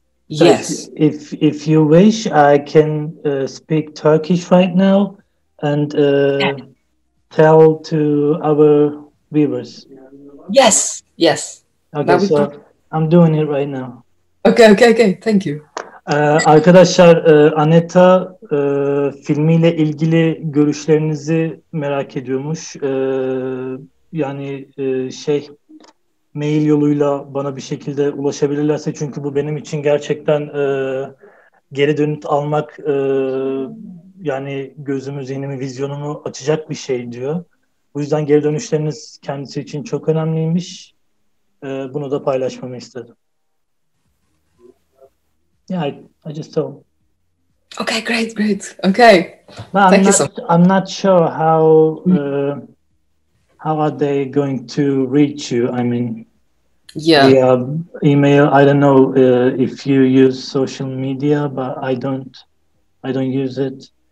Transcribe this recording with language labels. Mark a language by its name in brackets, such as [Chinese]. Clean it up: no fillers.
[English] So Yes. If you wish, I can speak Turkish right now and tell to our viewers. Yes. Okay, so I'm doing it right now. Okay. Thank you. [Turkish] Arkadaşlar, Aneta filmiyle ilgili görüşlerinizi merak ediyormuş. Yani mail yoluyla bana bir şekilde ulaşabilirlerse, çünkü bu benim için gerçekten geri dönüt almak, yani gözümü, zihnimi, vizyonumu açacak bir şey diyor. Bu yüzden geri dönüşleriniz kendisi için çok önemliymiş. Bunu da paylaşmamı istedim. [English] Yeah, I just told. Okay, great, great. Okay. Well, Thank you so much. I'm not sure how are they going to reach you. I mean, Yeah. via email. I don't know if you use social media, but I don't use it.